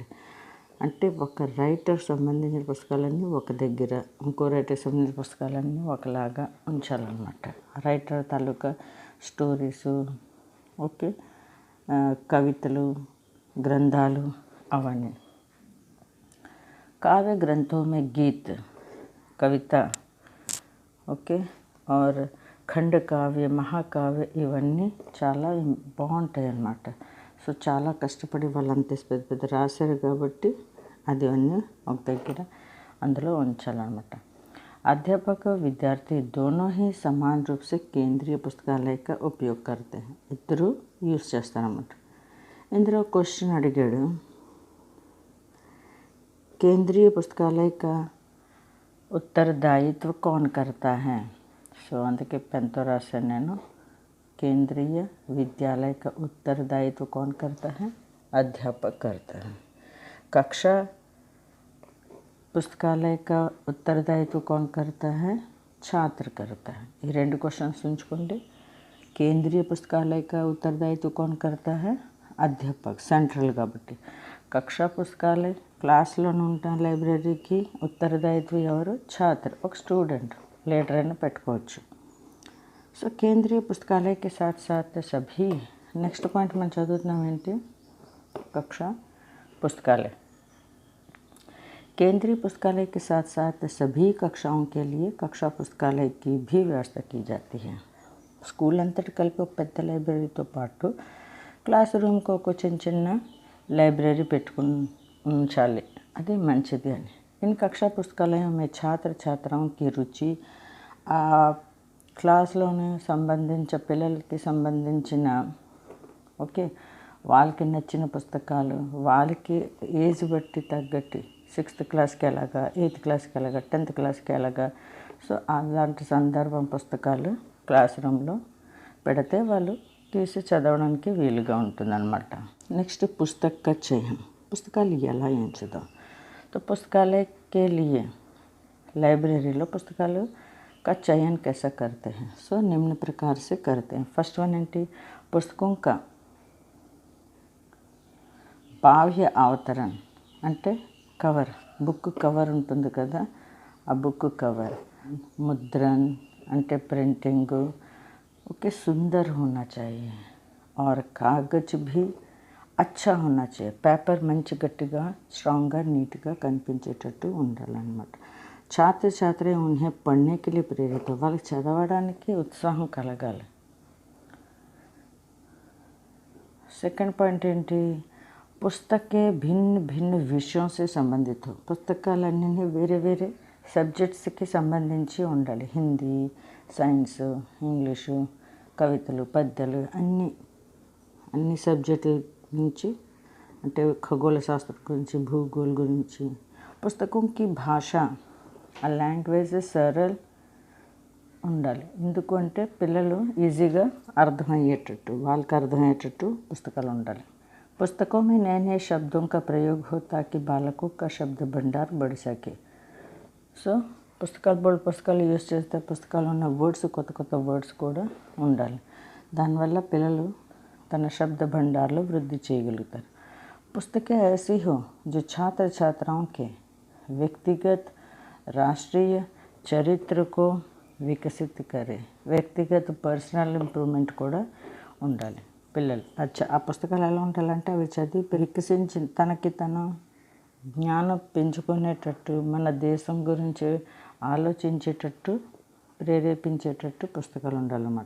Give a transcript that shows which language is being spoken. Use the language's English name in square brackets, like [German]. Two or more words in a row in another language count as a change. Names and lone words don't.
[Telugu] అంటే ఒక రైటర్ సంబంధించిన పుస్తకాలన్నీ ఒక దగ్గర, ఇంకో రైటర్ సంబంధించిన పుస్తకాలన్నీ ఒకలాగా ఉంచాలన్నమాట. రైటర్ తాలూకా స్టోరీసు, ఓకే, కవితలు, గ్రంథాలు అవన్నీ. [Hindi] काव्य ग्रंथों में गीत, कविता, [Telugu] ఓకే, और ఖండ కావ్య, మహాకావ్య ఇవన్నీ చాలా బాగుంటాయి అన్నమాట. సో చాలా కష్టపడి వాళ్ళంతా పెద్ద పెద్ద రాశారు కాబట్టి అది అన్నీ ఒక దగ్గర అందులో ఉంచాలన్నమాట. [Hindi] अध्यापक और विद्यार्थी दोनों ही समान रूप से केंद्रीय पुस्तकालय का उपयोग करते हैं. [Telugu] ఇద్దరు యూజ్ చేస్తారన్నమాట. ఇందులో క్వశ్చన్ అడిగాడు, [Hindi] केंद्रीय पुस्तकालय का उत्तरदायित्व कौन करता है? [Telugu] సో అందుకే పెన్తో రాశాను నేను. [Hindi] केंद्रीय विद्यालय का उत्तरदायित्व कौन करता है? अध्यापक करता है. कक्षा पुस्तकालय का उत्तरदायित्व कौन करता है? छात्र करता है। ये [Telugu] రెండు క్వశ్చన్స్ ఉంచుకోండి. [Hindi] केंद्रीय पुस्तकालय का उत्तरदायित्व कौन करता है? అధ్యాపక్, [Telugu] సెంట్రల్ కాబట్టి. [Hindi] कक्षा पुस्तकालय [Telugu] క్లాస్లోనే ఉంటాం లైబ్రరీకి ఉత్తరదాయిత్వం ఎవరు? ఛాత్ర, ఒక స్టూడెంట్, లీడర్ అయినా పెట్టుకోవచ్చు. [Hindi] సో केंद्रीय पुस्तकालयकि साथ साथ सभी. [Telugu] నెక్స్ట్ పాయింట్ మనం చదువుతున్నాం ఏంటి? [Hindi] कक्षा पुस्तकालय. केंद्रीय पुस्तकालय के साथ साथ सभी कक्षाओं के लिए कक्षा पुस्तकालय की भी व्यवस्था की जाती है. [Telugu] స్కూల్ అంతటి కలిపి ఒక పెద్ద లైబ్రరీతో పాటు [English] class roomki [Telugu] ఒక చిన్న లైబ్రరీ పెట్టుకుని ఉంచాలి, అది మంచిది అని. [Hindi] इन कक्षा पुस्तकालयों में छात्र छात्राओं की रुचि [Telugu] ఆ క్లాస్లోనే పిల్లలకి సంబంధించిన వాళ్ళకి నచ్చిన పుస్తకాలు, వాళ్ళకి ఏజ్ బట్టి తగ్గట్టు 6th క్లాస్కి ఎలాగా, 8th క్లాస్కి ఎలాగా, 10th క్లాస్కి ఎలాగా, సో అలాంటి సందర్భం పుస్తకాలు [English] class roomlo [Telugu] పెడితే వాళ్ళు తీసి చదవడానికి వీలుగా ఉంటుందన్నమాట. [Hindi] నెక్స్ట్ పుస్తక का चयन. [Telugu] పుస్తకాలు ఎలా ఎంచుదాం? [Hindi] तो पुस्तकालय के लिए लाइब्रेरीలో పుస్తకాలు का चयन कैसा करते हैं? सो निम्न प्रकार से करते हैं. [English] First one ఏంటి? [Telugu] పుస్తకం का బాహ్య అవతరణ అంటే కవర్, [English] book cover [Telugu] ఉంటుంది కదా, ఆ [English] book cover. [Telugu] ముద్రణ అంటే ప్రింటింగ్, [Hindi] సుందర్ होना चाहिए और कागज भी अच्छा होना चाहिए. పేపర్ మంచి గట్టిగా, స్ట్రాంగ్గా, నీట్గా కనిపించేటట్టు ఉండాలన్నమాట. छात्र छात्राएँ उन्हें పढ़ने के लिए प्रेरित, [Telugu] వాళ్ళకి చదవడానికి ఉత్సాహం కలగాలి. సెకండ్ పాయింట్ ఏంటి? [Hindi] पुस्तकें भिन्न भिन्न विषय से संबंधित हो. [Telugu] పుస్తకాలన్నీ వేరే వేరే సబ్జెక్ట్స్కి సంబంధించి ఉండాలి. హిందీ, సైన్స్, ఇంగ్లీషు, కవితలు, పద్యాలు, అన్ని సబ్జెక్టుల నుంచి, అంటే ఖగోళ శాస్త్రం గురించి, భూగోళ గురించి. పుస్తకం కి భాష, ఆ లాంగ్వేజ్ సరళ ఉండాలి. ఎందుకంటే పిల్లలు ఈజీగా అర్థమయ్యేటట్టు, వాళ్ళకి అర్థమయ్యేటట్టు పుస్తకాలు ఉండాలి. [Hindi] पुस्तकों में नए नए शब्दों का प्रयोग हो ताकि बालकों का शब्द भंडार बढ़ सके. [Telugu] సో పుస్తకాలు యూజ్ చేస్తే పుస్తకాలు ఉన్న వర్డ్స్, కొత్త కొత్త వర్డ్స్ కూడా ఉండాలి. దానివల్ల పిల్లలు తన శబ్ద భండార్లో వృద్ధి చేయగలుగుతారు. [Hindi] పుస్తకే ऐसी हो जो छात्र छात्राओं के व्यक्तिगत राष्ट्रीय चरित्र को विकसित करे. [Telugu] వ్యక్తిగత [English] personal improvement [Telugu] కూడా ఉండాలి పిల్లలు. ఆ పుస్తకాలు ఎలా ఉండాలంటే అవి చదివి వికసించి తనకి తన జ్ఞానం పెంచుకునేటట్టు, మన దేశం గురించి ఆలోచించేటట్టు, ప్రేరేపించేటట్టు పుస్తకాలు ఉండాలన్నమాట.